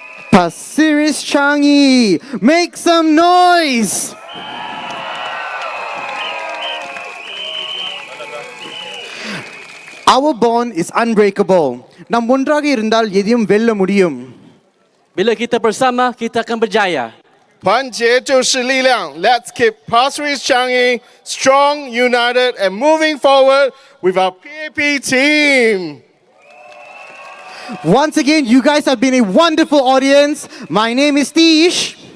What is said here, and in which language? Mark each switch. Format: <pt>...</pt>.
<en>Pasir Changi, make some noise! Our bond is unbreakable.</en> <ta>நாம் ஒன்றாக இருந்தால் எதையும் வெல்ல முடியும்.</ta> <ms>Bila kita bersama, kita akan berjaya.</ms> <zh>团结就是力量.</zh> <en>Let's keep Pasir Changi strong, united, and moving forward with our PAP team. Once again, you guys have been a wonderful audience. My name is Tish.</en>